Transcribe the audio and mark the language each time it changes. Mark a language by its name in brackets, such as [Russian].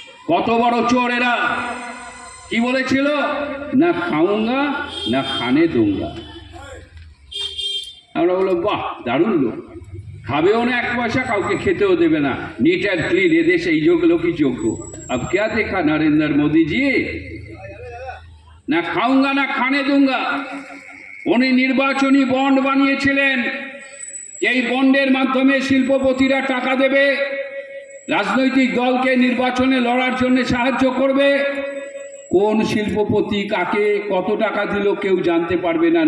[Bangla] কত বড় চোর এরা! কি বলেছিল? [Hindi] না খাউঙ্গা না খানে দুঙ্গা। [Bangla] আমরা বললাম বাহ, দারুণ লোক, খাবেও না এক পয়সা, কাউকে খেতেও দেবে না, নিট অ্যান্ড ক্লিন, এদেশে এই লোকই যোগ্য। [Hindi] अब क्या देखा नरेंद्र मोदी जी? না খাউঙ্গা না খানে দুঙ্গা। [Bangla] উনি নির্বাচনী বন্ড বানিয়েছিলেন, এই বন্ডের মাধ্যমে শিল্পপতিরা টাকা দেবে, রাজনৈতিক দলকে নির্বাচনে লড়ার জন্য সাহায্য করবে। কোন শিল্পপতি কাকে কত টাকা দিল কেউ জানতে পারবে না।